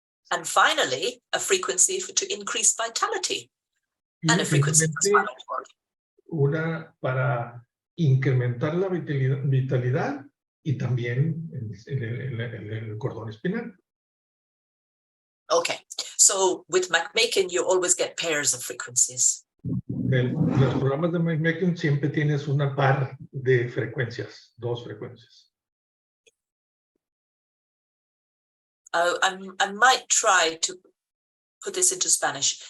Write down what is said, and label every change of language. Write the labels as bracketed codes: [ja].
[en] And finally, a frequency to increase vitality [es] Y [en] and a frequency for spinal cord. [es] Una para incrementar la vitalidad y también en el cordón espinal. [en] Okay, so with MagHealy, you always get pairs of frequencies. [es] Los programas de MagHealy siempre tienes una par de frecuencias, dos frecuencias. [en] I might try to put this into Spanish.